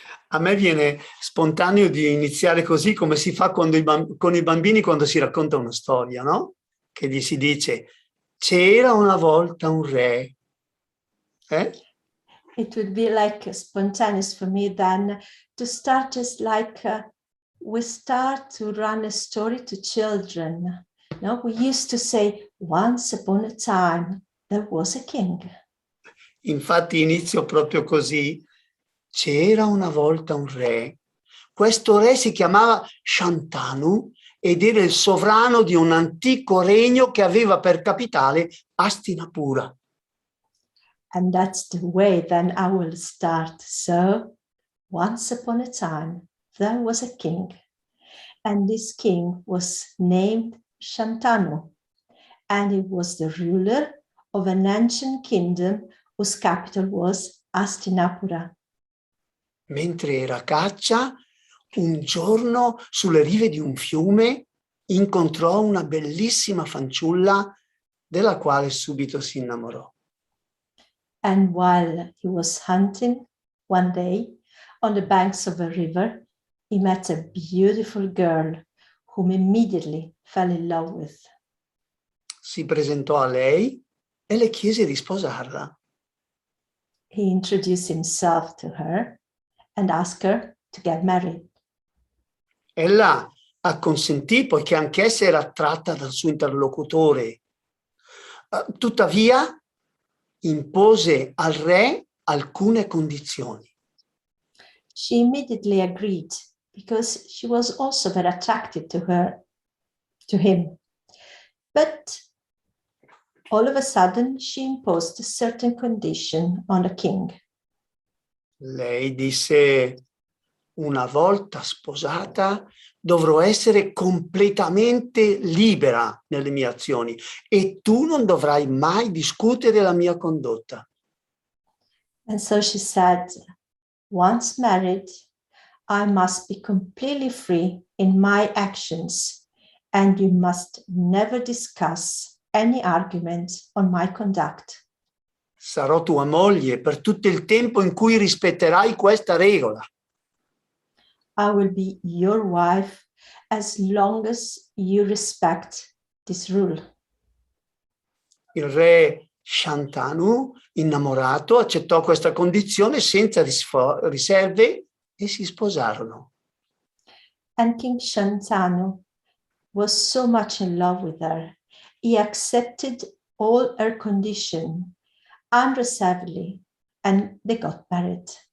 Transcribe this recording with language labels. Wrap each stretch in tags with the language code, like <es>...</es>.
<it>A me viene spontaneo di iniziare così, come si fa con i bambini quando si racconta una storia, no? Che gli si dice, c'era una volta un re.</it> <en>It would be like spontaneous for me then to start just like we start to run a story to children. No? We used to say, once upon a time, there was a king.</en> <it>Infatti inizio proprio così. C'era una volta un re. Questo re si chiamava Shantanu ed era il sovrano di un antico regno che aveva per capitale Hastinapura.</it> <en>And that's the way then I will start. So, once upon a time, there was a king. And this king was named Shantanu. And he was the ruler of an ancient kingdom whose capital was Hastinapura.</en> <it>Mentre era a caccia, un giorno sulle rive di un fiume incontrò una bellissima fanciulla della quale subito si innamorò.</it> <en>And while he was hunting one day on the banks of a river, he met a beautiful girl whom immediately fell in love with.</en> <it>Si presentò a lei e le chiese di sposarla.</it> <en>He introduced himself to her and asked her to get married.</en> <it>Ella acconsentì poiché anch'essa era attratta dal suo interlocutore. Tuttavia impose al re alcune condizioni.</it> <en>She immediately agreed because she was also very attracted to him. But all of a sudden she imposed a certain condition on the king.</en> <it>Lei disse: una volta sposata dovrò essere completamente libera nelle mie azioni e tu non dovrai mai discutere la mia condotta.</it> <en>And so she said, once married, I must be completely free in my actions, and you must never discuss any argument on my conduct.</en> <it>Sarò tua moglie per tutto il tempo in cui rispetterai questa regola.</it> <en>I will be your wife as long as you respect this rule.</en> <it>Il re Shantanu, innamorato, accettò questa condizione senza riserve e si sposarono.</it> <en>And King Shantanu was so much in love with her. He accepted all her conditions unreservedly, and they got married.</en>